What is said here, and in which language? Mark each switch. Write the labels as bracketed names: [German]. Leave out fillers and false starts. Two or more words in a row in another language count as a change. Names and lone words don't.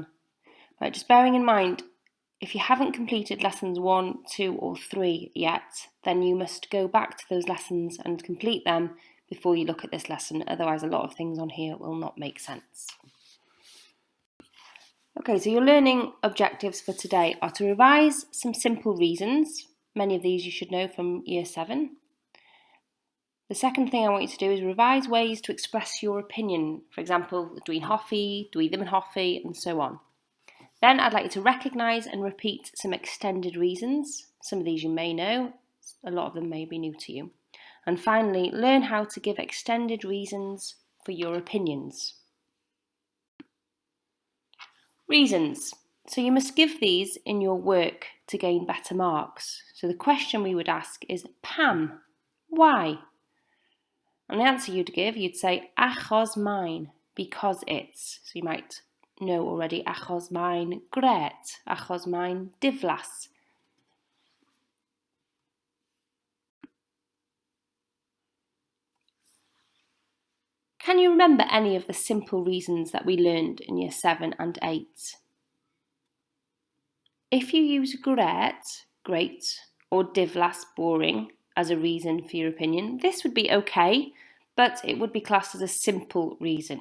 [English] Right, just bearing in mind, if you haven't completed Lessons 1, 2 or 3 yet, then you must go back to those lessons and complete them before you look at this lesson, otherwise a lot of things on here will not make sense. Okay, so your learning objectives for today are to revise some simple reasons. Many of these you should know from Year 7. The second thing I want you to do is revise ways to express your opinion. For example, [Welsh] dwi'n hoffi, dwi ddim yn hoffi, [English] and so on. Then I'd like you to recognise and repeat some extended reasons. Some of these you may know, a lot of them may be new to you. And finally, learn how to give extended reasons for your opinions. Reasons. So you must give these in your work to gain better marks. So the question we would ask is, Pam, why? And the answer you'd give, you'd say, [Welsh] achos mae'n, [English] because it's. So you might know already, [Welsh] achos mae'n gret, achos mae'n diflas. [English] Can you remember any of the simple reasons that we learned in Year 7 and 8? If you use gret, great, or diflas, boring, as a reason for your opinion, this would be okay, but it would be classed as a simple reason.